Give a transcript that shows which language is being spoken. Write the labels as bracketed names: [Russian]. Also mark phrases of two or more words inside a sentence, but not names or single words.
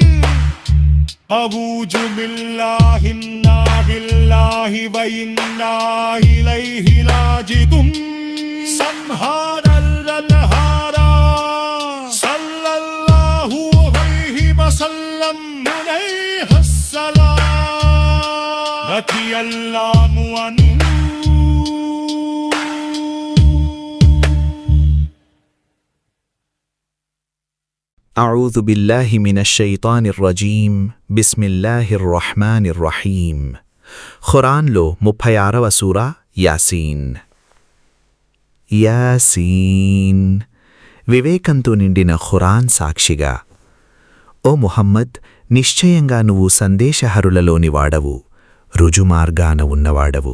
[Arabic] أعوذ بالله إنا بالله وإنا إليه راجعون سبحان الله صلى الله عليه وسلم عليه السلام رضي الله عنه. أعوذ بالله من الشيطان الرجيم بسم الله الرحمن الرحيم. [Telugu] ఖురాన్ లో 36వ సూర యాసీన్. యాసీన్ వివేకంతో నిండిన ఖురాన్ సాక్షిగా. ఓ ముహమ్మద్, నిశ్చయంగా నువ్వు సందేశహరులలోని వాడవు, రుజుమార్గాన ఉన్నవాడవు.